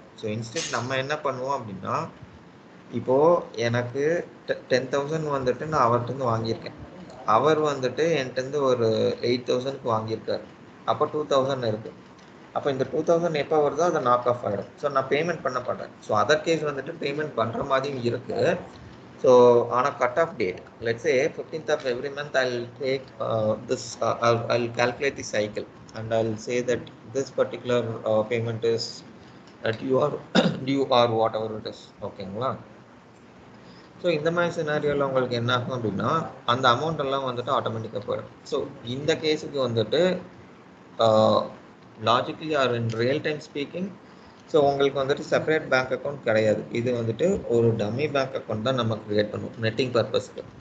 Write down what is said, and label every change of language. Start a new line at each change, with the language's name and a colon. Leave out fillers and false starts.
Tamil: So instant நம்ம என்ன பண்ணுவோம் அப்படின்னா, இப்போது எனக்கு 10,000 வந்துட்டு நான் அவர்கிட்ட வாங்கியிருக்கேன், அவர் வந்துட்டு என்கிட்ட ஒரு 8,000க்கு வாங்கியிருக்காரு, அப்போ 2,000 இருக்குது. அப்போ இந்த 2,000 எப்போ வருதோ அதை நாக் ஆஃப் ஆகிடும். ஸோ நான் பேமெண்ட் பண்ண மாட்டேன். ஸோ அதர் கேஸ் வந்துட்டு பேமெண்ட் பண்ணுற மாதிரியும் இருக்குது.
English: So on a cut-off date, let's say 15th of every month, I'll take this, I'll calculate the cycle and I'll say that this particular payment is due or due or whatever it is.
Tamil: ஓகேங்களா. So இந்த மாதிரி சினாரியோவில் உங்களுக்கு என்ன ஆகும் அப்படின்னா அந்த amount எல்லாம் வந்துட்டு ஆட்டோமேட்டிக்காக போயிடும். ஸோ இந்த கேஸுக்கு வந்துட்டு
English: logically or in real time speaking,
Tamil: ஸோ உங்களுக்கு வந்துட்டு செப்பரேட் பேங்க் அக்கௌண்ட் கிடையாது. இது வந்துட்டு ஒரு டம்மி பேங்க் அக்கௌண்ட் தான் நம்ம க்ரியேட் பண்ணுவோம் நெட்டிங் பர்பஸ்க்கு.